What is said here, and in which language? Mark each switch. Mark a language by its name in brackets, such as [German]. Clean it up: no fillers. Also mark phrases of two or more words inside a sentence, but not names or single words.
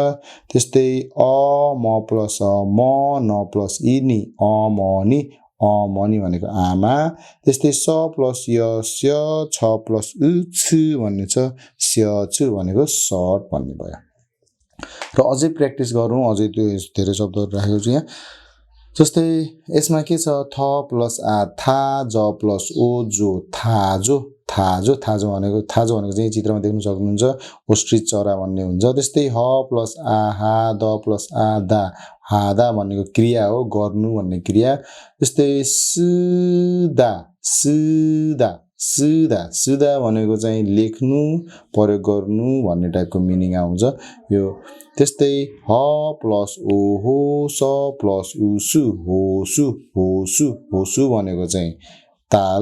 [Nepali] त्यस्तै अ म प्लस अ म न प्लस इ नि अमनी अमनी भनेको आमा। त्यस्तै स प्लस य स्य छ प्लस उ छु भन्ने छ स्यछु भनेको सर्ट भन्ने भयो। र अझै प्र्याक्टिस गरौँ, अझै त्यो धेरै शब्दहरू राखेको छु यहाँ। जस्तै यसमा के छ थ प्लस आ था ज प्लस ओ जो थाजो थाजो थाजो भनेको चाहिँ चित्रमा देख्न सक्नुहुन्छ ओस्ट्रिच चरा भन्ने हुन्छ। त्यस्तै ह प्लस आ हा द प्लस आ दा हादा भनेको क्रिया हो, गर्नु भन्ने क्रिया। त्यस्तै सुदा सुदा सुदा सुदा भनेको चाहिँ लेख्नु प्रयोग गर्नु भन्ने टाइपको मिनिङ आउँछ यो। त्यस्तै ह प्लस ओ हो स प्लस उसु होसु होसु होसु भनेको चाहिँ ताल।